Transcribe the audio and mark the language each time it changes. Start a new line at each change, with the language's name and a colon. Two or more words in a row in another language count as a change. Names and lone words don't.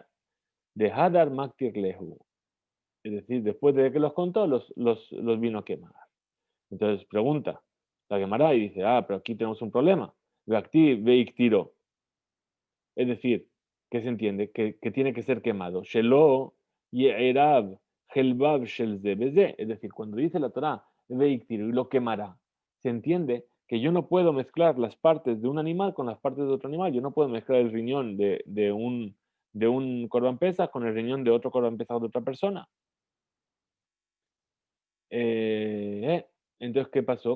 Aramaic: דהדר מקטיר להו.
Spanish: Es decir, después de que los contó, los vino a quemar. Entonces pregunta, la quemará y dice, pero aquí tenemos un problema.
Hebrew: והקטיר והקטירו.
Spanish: Es decir, ¿qué se entiende? Que tiene que ser quemado.
Hebrew: שלא יערב חלביו של זה בזה.
Spanish: Es decir, cuando dice la Torah, veictiro, y lo quemará, se entiende que yo no puedo mezclar las partes de un animal con las partes de otro animal. Yo no puedo mezclar el riñón de un
Hebrew: קרבן פסח
Spanish: con el riñón de otro
Hebrew: קרבן פסח
Spanish: de otra persona. Entonces, ¿qué pasó?